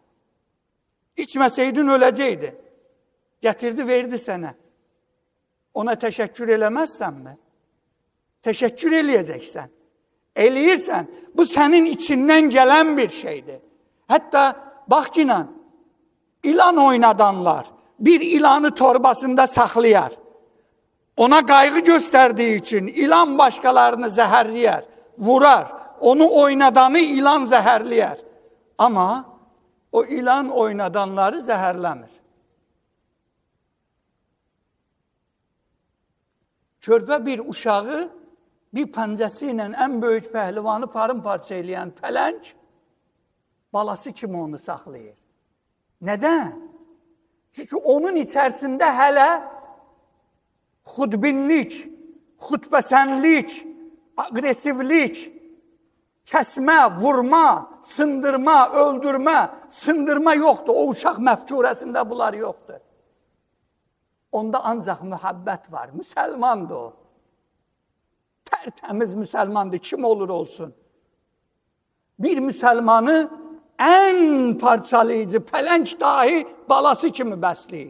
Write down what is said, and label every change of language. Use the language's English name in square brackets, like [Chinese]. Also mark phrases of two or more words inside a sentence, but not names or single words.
[Azerbaijani] İçməsəydin öləcəkdi. Gətirdi, verdi sənə. Ona təşəkkür eləməzsənmi? Təşəkkür eləyəcəksən. Eləyirsən, bu sənin içindən gələn bir şeydir. Hətta bax ki, [Turkish] İlan oynadanlar bir ilanı torbasında saklayar. Ona kaygı gösterdiği için ilan başkalarını zehirler, vurar. Onu oynadanı ilan zehirler. Ama o ilan oynadanları zehirlemir. [Azerbaijani] Körpə bir uşağı bir pəncəsi ilə ən böyük pəhlivanı parça eləyən pələng balası kimi onu saxlayır. [Turkish] Neden? Çünkü onun içerisinde hele xudbinlik, xudpəsənlik, agresivlik, kesme, vurma, sındırma, öldürme, sındırma yoktu. [Azerbaijani] O uşaq məfkurəsində bunlar yoktu. Onda ancaq mühabbət var. Müsəlmandır o. Tertemiz Müsəlmandır. Kim olur olsun. Bir Müsəlmanı en parçalayıcı pələng dahi balası kimi bəsləyir.